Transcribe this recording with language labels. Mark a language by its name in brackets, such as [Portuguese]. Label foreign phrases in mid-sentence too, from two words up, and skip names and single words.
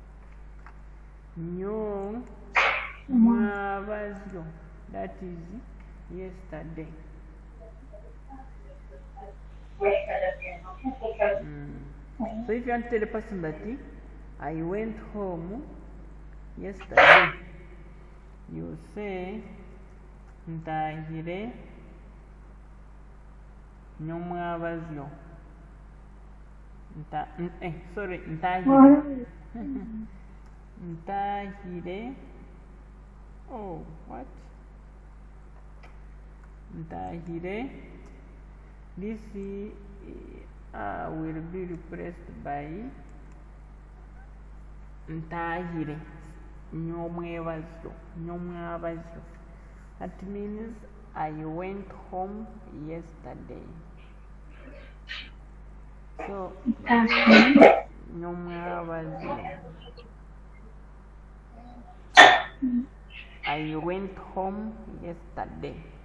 [Nyankole] Nyomwabazyo. [English] That is yesterday. So if you want to tell the person that I went home yesterday, you say [Nyankole] ntahire nyomwabazyo. Ntahire. Ntahire. [English] Oh, what? [Nyankole] Ntahire. [English] This will be replaced by ntahire. [Nyankole] Nyomwabazyo. Nyomwabazyo. [English] That means I went home yesterday. [Nyankole] So nyomwabazyo. [English] I went home yesterday.